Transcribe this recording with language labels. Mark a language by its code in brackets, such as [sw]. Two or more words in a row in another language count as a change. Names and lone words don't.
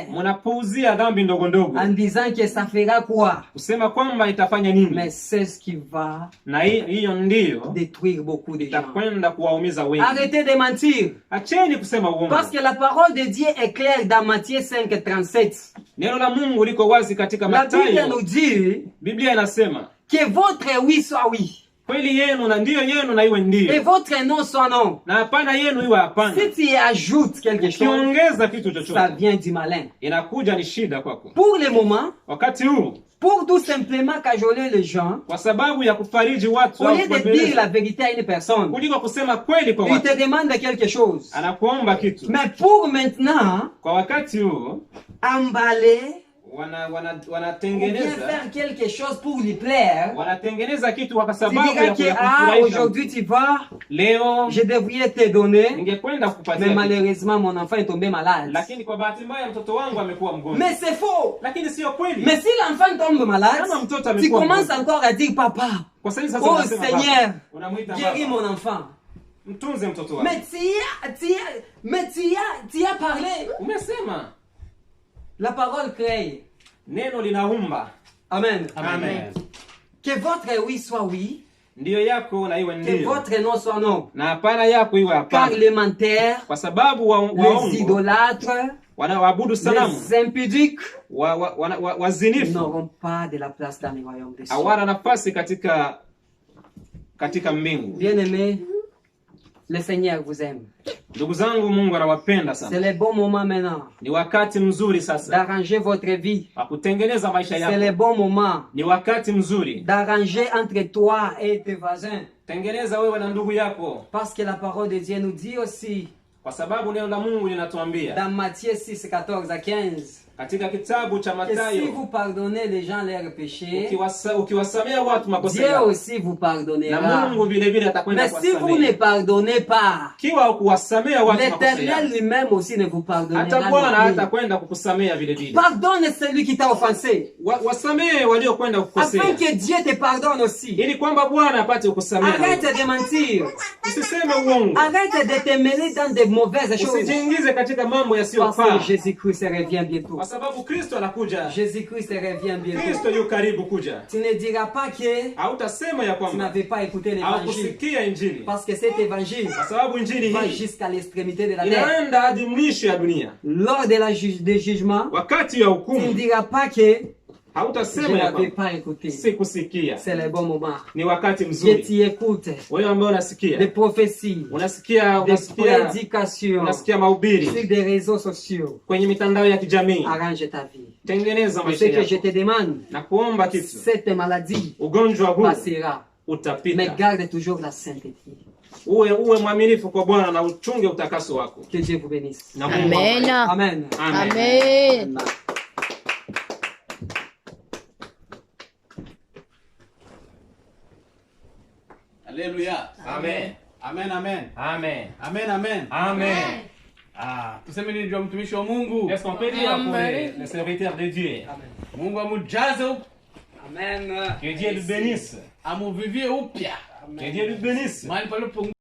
[sw] mnapuuzia dhambi ndogo ndogo [fr] en disant que ça fera quoi? [sw] kusema kwamba itafanya nini, [fr] Mais c'est ce qui va [sw] na hiyo ndiyo [fr] détruire beaucoup de gens. [sw] itakwenda kuwaumiza wengi. [fr] Arrêtez de mentir. [sw] Acheni kusema uongo. [fr] Parce que la parole de Dieu est claire dans Matthieu 5:37. [sw] Neno la Mungu liko wazi katika [fr] La Bible [sw] Mathayo. [fr] nous dit [sw] Biblia inasema [fr] que votre oui soit oui [sw] kweli yenu na ndiyo yenu na iwe [fr] et [sw] ndiyo, [fr] votre non soit non. [sw] na hapana yenu iwe hapana. [fr] Si tu y ajoutes quelque chose, [sw] Ukiongeza kitu [fr] ça [sw] chochote [fr] vient du malin. [sw] inakuja ni shida kwako. [fr] Pour le moment, [sw] Wakati huu [fr] pour tout simplement cajoler les gens, [sw] kwa sababu ya kufariji watu au [fr] au lieu de dire [sw] kuwabembeleza, [fr] la vérité à une personne, [sw] kuliko kusema kweli kwa [fr] il [sw] watu, [fr] te demande quelque chose. [sw] anakuomba kitu. [fr] Mais pour maintenant, [sw] Kwa wakati huu [fr] emballer ou bien [sw] wanatengeneza [fr] faire quelque chose pour lui plaire, [sw] wanatengeneza kitu kwa [fr] tu [sw] sababu [fr] diras [sw] ya [fr] que [sw] kufurahisha. [fr] aujourd'hui tu vas, [sw] Leo [fr] je devrais te donner, [sw] ningekwenda [fr] mais [sw] kukupatia kitu, [fr] malheureusement mon enfant est tombé malade. [sw] lakini kwa bahati mbaya mtoto wangu amekuwa mgonjwa. [fr] Mais c'est faux. [sw] Lakini sio kweli. [fr] Mais si l'enfant tombe malade, [sw] Kama mtoto [fr] tu [sw] amekuwa [fr] commences [sw] mgonjwa, [fr] encore à dire papa, [sw] kwa sababu sasa [fr] oh [sw] unasema [fr] Seigneur, [sw] baba, unamuita [fr] guéris [sw] baba, [fr] mon enfant. [sw] mtunze mtoto wangu. [fr] Mais tu as parlé. [sw] Umesema [fr] La parole crée. [sw] neno linaumba. [fr] Amen. [sw] Amen. [fr] Que votre oui soit oui [sw] ndiyo yako na iwe [fr] Que [sw] ndiyo, [fr] votre nom soit non. [sw] na hapana yako iwe [fr] Car [sw] hapana. [fr] les menteurs, [sw] Kwa sababu [fr] les [sw] waongo, [fr] idolâtres, [sw] wanaoabudu sanamu, [fr] les impudiques [sw] wazinifu [fr] n'auront pas de la place dans le royaume des cieux. [sw] hawana nafasi katika mbingu. [fr] Bien-aimés, le Seigneur vous aime. [sw] Ndugu zangu, Mungu anawapenda [fr] C'est [sw] sana. [fr] le bon moment maintenant [sw] Ni wakati mzuri sasa [fr] d'arranger votre vie. [sw] wa kutengeneza maisha [fr] C'est le [sw] yako. [fr] bon moment [sw] Ni wakati mzuri, [fr] d'arranger entre toi et tes voisins. [sw] tengeneza wewe na ndugu yako, [fr] Parce que la parole de Dieu nous dit aussi [sw] kwa sababu neno la Mungu linatuambia [fr] dans Matthieu 6, 14 à 15 [sw] katika kitabu cha [fr] que si [sw] Mathayo, [fr] vous pardonnez les gens leurs péchés, [sw] ukiwasamea watu makosa [fr] Dieu [sw] yao, [fr] aussi vous [sw] na [fr] pardonnera. [sw] Mungu vile vile atakwenda [fr] Mais si vous ne [sw] kuwasamea. [fr] pardonnez pas, [sw] Kiwa kuwasamea watu makosa [fr] l'Éternel [sw] yao, [fr] lui-même aussi ne vous [sw] hata [fr] pardonnera. [sw] Bwana [fr] non plus. [sw] hatakwenda kukusamea vile vile. [fr] Pardonne celui qui t'a offensé, [sw] Wasamee waliokwenda kukosea, [fr] afin que Dieu te pardonne aussi. [sw] ili kwamba Bwana apate kukusamea. [fr] Arrête de mentir. [sw] Usiseme uongo, [fr] Arrête de te mêler dans de mauvaises choses. [sw] usijiingize katika mambo [fr] Parce [sw] yasiyofaa, [fr] que Jésus-Christ revient bientôt. [sw] kwa sababu Kristo anakuja. [fr] Jésus-Christ revient bientôt. [sw] Kristo yu karibu kuja. [fr] Tu ne diras pas que [sw] Hautasema ya [fr] tu [sw] kwamba [fr] n'avais pas écouté l'évangile. [sw] haukusikia Injili, [fr] Parce que cet évangile [sw] kwa sababu Injili [fr] va [sw] hii [fr] jusqu'à l'extrémité de la terre. [sw] inaenda hadi mwisho ya dunia. [fr] Lors de la des jugements, [sw] Wakati ya [fr] tu ne [sw] hukumu [fr] diras pas que je [sw] hautasema ya [fr] n'avais [sw] kwamba [fr] pas écouté. [sw] sikusikia. [fr] C'est le bon moment. [sw] Ni wakati [fr] Je [sw] mzuri. [fr] t'y écoute. [sw] Wewe ambao [fr] Des [sw] unasikia, [fr] prophéties, [sw] unasikia [fr] des prédications [sw] unasikia mahubiri [fr] sur des réseaux sociaux. [sw] kwenye mitandao ya kijamii, [fr] Arrange ta vie. [sw] tengeneza [fr] Et [sw] maisha [fr] ce que je [sw] yako [fr] te demande, [sw] na kuomba kitu. [fr] cette maladie [sw] Ugonjwa huu [fr] passera. Mais [sw] utapita. [fr] garde toujours la sainteté. [sw] Uwe mwaminifu kwa Bwana na uchunge utakaso wako. [fr] Que Dieu vous bénisse. [sw] Na Mungu awabariki. [fr] Amen. Amen. Amen. Alléluia. Amen. Amen, amen. Amen. Amen, amen. Amen. [sw] Ah, tuseme nini juu ya mtumishi wa Mungu? [fr] Est-ce qu'on peut dire pour les serviteurs de Dieu? [sw] Mungu amujaze Amen. [fr] Que Dieu le bénisse. [sw] amuvivie upya. [fr] Que Dieu le bénisse. [sw] Mahali palipo